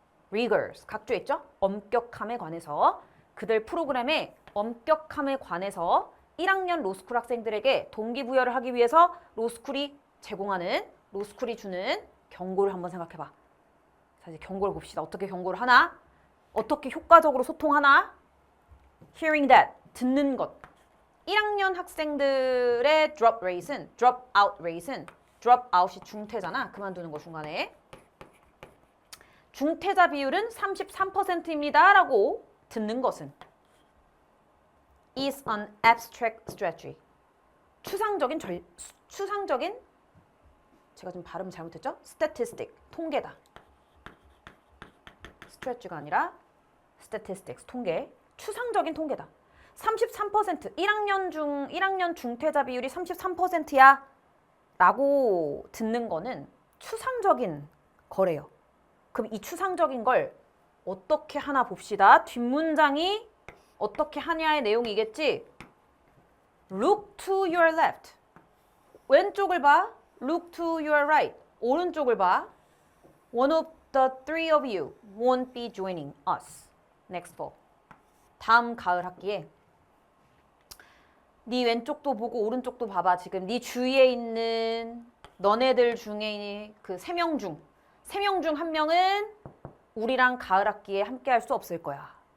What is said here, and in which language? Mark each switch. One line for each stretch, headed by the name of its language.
Korean: rigors, 각주에 있죠? 엄격함에 관해서. 그들 프로그램의 엄격함에 관해서 1학년 로스쿨 학생들에게 동기부여를 하기 위해서 로스쿨이 제공하는, 로스쿨이 주는 경고를 한번 생각해봐. 자, 이제 경고를 봅시다. 어떻게 경고를 하나? 어떻게 효과적으로 소통하나?
English: Hearing that,
Korean: 듣는 것. 1학년 학생들의 drop rate은, drop out rate은, drop out이 중퇴잖아. 그만두는 거 중간에. 중퇴자 비율은 33%입니다. 라고 듣는 것은
English: is an abstract strategy.
Korean: 추상적인 제가 좀 발음 잘못했죠? statistic, 통계다. stretch가 아니라 statistics, 통계. 추상적인 통계다. 33%, 1학년 중퇴자 비율이 33%야 라고 듣는 거는 추상적인 거래요. 그럼 이 추상적인 걸 어떻게 하나 봅시다. 뒷문장이 어떻게 하냐의 내용이겠지.
English: Look to your left.
Korean: 왼쪽을 봐.
English: Look to your right.
Korean: 오른쪽을 봐.
English: One of the three of you won't be joining us next fall.
Korean: 다음 가을 학기에 네 왼쪽도 보고 오른쪽도 봐봐. 지금 네 주위에 있는 너네들 중에 그 3명 중 1명은 우리랑 가을 학기에 함께 할 수 없을 거야.